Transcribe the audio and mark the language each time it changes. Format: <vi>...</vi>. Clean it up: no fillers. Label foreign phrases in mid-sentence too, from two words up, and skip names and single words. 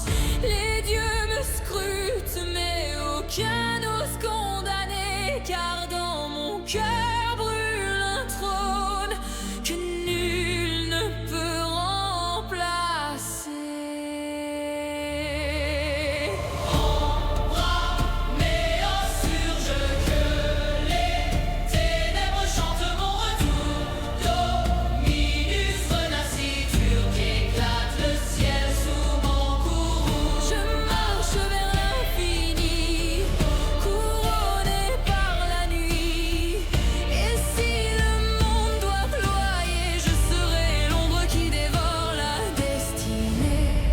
<fr>Les dieux me scrutent, mais aucun n'ose condamner, car dans mon cœur brûle un trône que nul ne peut remplacer. Ombre, néant surge, que les ténèbres chantent mon retour.</fr> <la>Dominus renacitur,</la> <fr>qu'éclate le ciel sous mon courroux. Je marche vers l'infini, couronné par la nuit. Et si le monde doit ployer, je serai l'ombre qui dévore la destinée.</fr>